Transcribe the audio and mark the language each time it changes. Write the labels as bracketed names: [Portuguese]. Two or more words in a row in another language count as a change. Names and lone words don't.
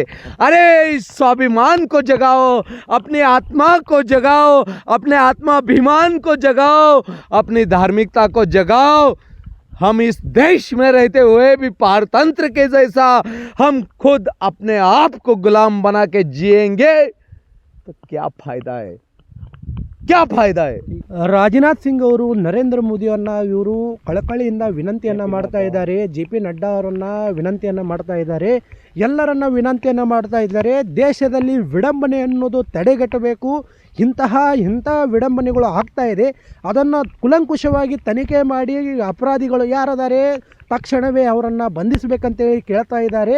[Hindi] अरे इस स्वाभिमान को जगाओ, अपनी आत्मा को जगाओ, अपने आत्माभिमान को जगाओ, अपनी धार्मिकता को जगाओ। हम इस देश में रहते हुए भी पारतंत्र के जैसा हम खुद अपने आप को गुलाम बना के जिएंगे तो क्या फायदा है? क्या फायदा है? [Kannada] ರಾಜನಾಥ್ ಸಿಂಗ್ ಅವರು ನರೇಂದ್ರ ಮೋದಿಯನ್ನ ಇವರು ಕಳಕಳಿಯಿಂದ ವಿನಂತಿಯನ್ನು ಮಾಡ್ತಾ ಇದ್ದಾರೆ. JP ನಡ್ಡಾ ಅವರನ್ನ ವಿನಂತಿಯನ್ನು ಮಾಡ್ತಾ ಇದ್ದಾರೆ. ಎಲ್ಲರನ್ನ ವಿನಂತಿಯನ್ನು ಮಾಡ್ತಾ ಇದ್ದಾರೆ. ದೇಶದಲ್ಲಿ ವಿಡಂಬನೆ ಅನ್ನೋದು ತಡೆಗಟ್ಟಬೇಕು. ಇಂಥ ವಿಡಂಬನೆಗಳು ಆಗ್ತಾ ಇದೆ, ಅದನ್ನು ಕುಲಂಕುಷವಾಗಿ ತನಿಖೆ ಮಾಡಿ ಅಪರಾಧಿಗಳು ಯಾರದಾರೆ ತಕ್ಷಣವೇ ಅವರನ್ನು ಬಂಧಿಸಬೇಕಂತೇಳಿ ಕೇಳ್ತಾ ಇದ್ದಾರೆ.